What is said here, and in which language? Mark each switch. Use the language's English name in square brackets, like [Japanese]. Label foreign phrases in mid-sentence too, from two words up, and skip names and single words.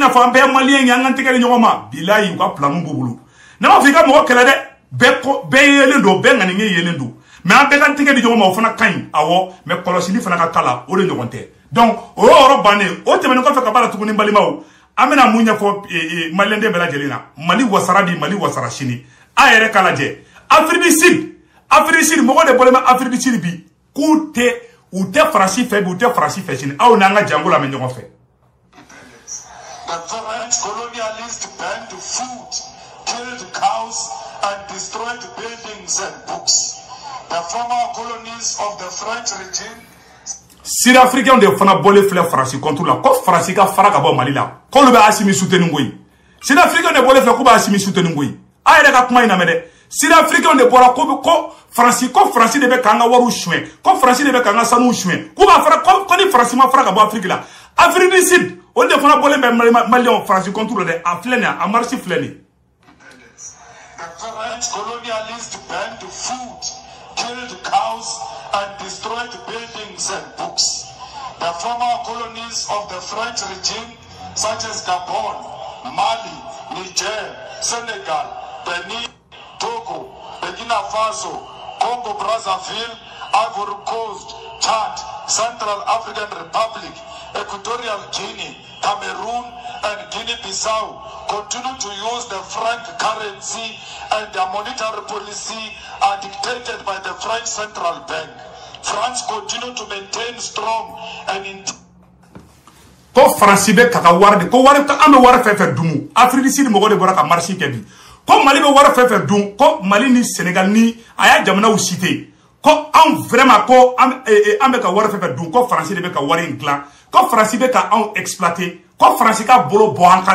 [Bambara] n'a fɔ an bɛɛ ye Maliyɛn ye an k'an tɛgɛ di ɲɔgɔn ma bilayi u ka planiw b'u bolo ne m'a fɔ i ka mɔgɔ kɛlɛ dɛ bɛɛ yelen don bɛɛ ŋaniɲɛ yelen don mais an bɛɛ ka tɛgɛ di ɲɔgɔn ma o fana ka ɲi awɔ mais kɔlɔsili fana ka k'a la o de ɲɔgɔn tɛ donc o yɔrɔ bannen o tɛmɛnen kɔfɛ ka b'a la tuguni balimaw an bɛna mun ɲɛfɔ maliyɛnden bɛɛ lajɛlen na Mali wasara bi Mali wasara sini a yɛrɛ k'a lajɛ Afrique du Sud mɔgɔ de bɔlen bɛ Afrique du Sud bi k'u tɛ Faransi fɛ bi u tɛ Faransi fɛ sini aw n'an ka jango lamɛn ɲɔgɔn fɛ. [English] The French colonialists banned food, killed cows, and destroyed buildings and books. The former colonies of the French regime. [Bambara] Sud-Africains de fana bɔlen filɛ Faransi contre la ko Faransi ka fara ka bɔ Mali la k'olu bɛ Asimi soutenir koyi Sud-Africains de bɔlen filɛ k'u bɛ Asimi soutenir koyi a yɛrɛ ka kuma in lamɛn dɛ Sud-Africains de bɔra ko Faransi de bɛ k'an ka wariw suɲɛ ko Faransi de bɛ k'an ka sanuw suɲɛ k'u b'a fara ko ni Faransi ma fara ka bɔ Afrique la Afrique du Sud olu de fana bɔlen bɛ Maliyɛnw Faransi contre dɛ a filɛ nin ye a marche filɛ nin ye. [English] The French colonialists banned food, killed cows, and destroyed buildings and books. The former colonies of the French regime, such as Gabon, Mali, Niger, Senegal, Benin, Togo, Burkina Faso, Congo Brazzaville, Ivory Coast, Chad, Central African Republic, Equatorial Guinea, Cameroon, and Guinea-Bissau continue to use the franc currency, and their monetary policy are dictated by the French Central Bank. France continue to maintain strong and [Bambara] ko Faransi bɛ ka wari de ko wari an bɛ wari fɛn fɛn dun Afrique du Sud mɔgɔ de bɔra ka marche kɛ bi ko Mali bɛ wari fɛn fɛn dun ko Mali ni Sénégal ni a y'a jamanaw cité ko anw vraiment ko an bɛ ka wari fɛn fɛn dun ko Faransi de bɛ ka wari in dilan ko Faransi bɛ ka anw exploiter ko Faransi ka bolo bɔ an kan na